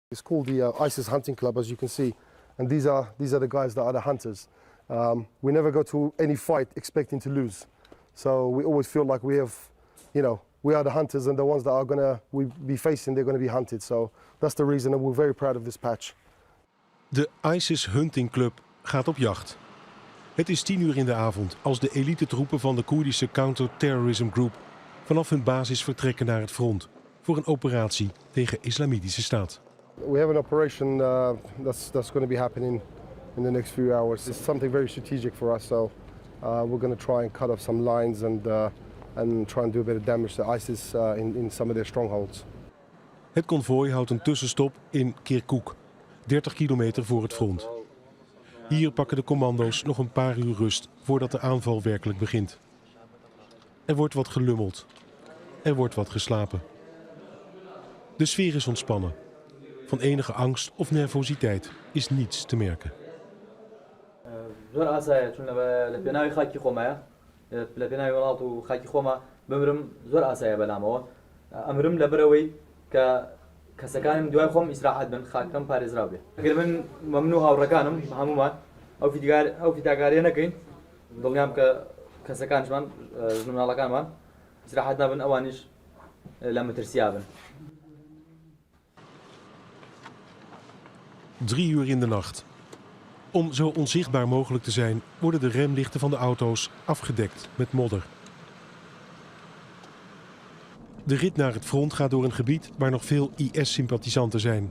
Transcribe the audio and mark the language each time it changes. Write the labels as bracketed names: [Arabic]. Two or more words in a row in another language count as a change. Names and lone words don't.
[English] It's called the ISIS hunting club, as you can see, and these are the guys that are the hunters. We never go to any fight expecting to lose, so we always feel like we have, we are the hunters, and the ones that are gonna be facing, they're gonna be hunted. So that's the reason, and we're very proud of this patch. [Dutch] De ISIS Hunting Club gaat op jacht. Het is 10 uur in de avond als de elitetroepen van de Koerdische Terrorism Group vanaf hun basis vertrekken naar het front voor een operatie tegen Islamitische Staat. [English] We have an operation that's going to be happening in the next few hours. It's something very strategic for us, so we're going to try and cut off some lines and try and do a bit of damage to ISIS in some of their strongholds. [Dutch] Het konvooi houdt een tussenstop in Kirkuk, 30 kilometer voor het front. Hier pakken de commando's nog een paar uur rust voordat de aanval werkelijk begint. Er wordt wat gelummeld. Er wordt wat geslapen. De sfeer is ontspannen. Van enige angst of nervositeit is niets te merken. [Central Kurdish] كسكان دوای خۆم ئیسراحەت بن خاکەم پارێزراو بێ. ئەگەر من مەمنوع هاوڕەکانم هەمومان ئەو فیداگاریە نەکەین دڵنیام کە کەسەکانشمان ژناڵەکانمان ئیسراحەت نابن ئەوانیش لە مەترسیا بن. [Dutch] 3 uur in de nacht. Om zo onzichtbaar mogelijk te zijn, worden de remlichten van de auto's afgedekt met modder. De rit naar het front gaat door een gebied waar nog veel IS-sympathisanten zijn.